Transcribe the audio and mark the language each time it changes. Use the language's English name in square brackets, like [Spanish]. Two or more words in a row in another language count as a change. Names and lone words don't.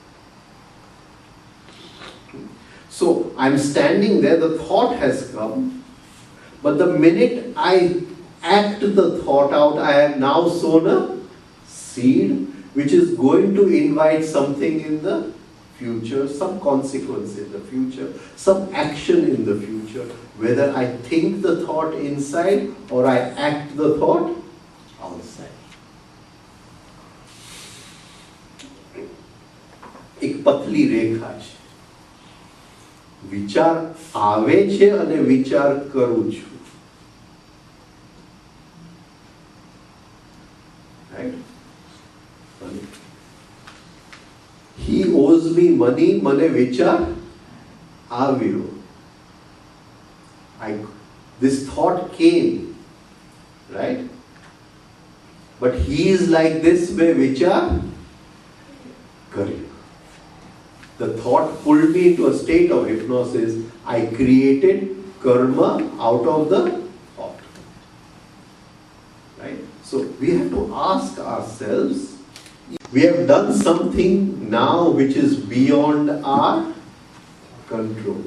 [English] So I'm standing there, the thought has come, but the minute I act the thought out, I have now sown a seed which is going to invite something in the future, some consequence in the future, some action in the future, whether I think the thought inside or I act the thought outside. [Gujarati] એક પતલી રેખા છે. વિચાર આવે છે અને વિચાર કરું છું. [English] Right? He owes me money, [Gujarati] મને વિચાર આવ્યો. [English] This thought came, right? But he is like this way, [Gujarati] વિચાર કર્યો. [English] The thought pulled me into a state of hypnosis. I created karma out of the thought. Right? So we have to ask ourselves, we have done something now which is beyond our control.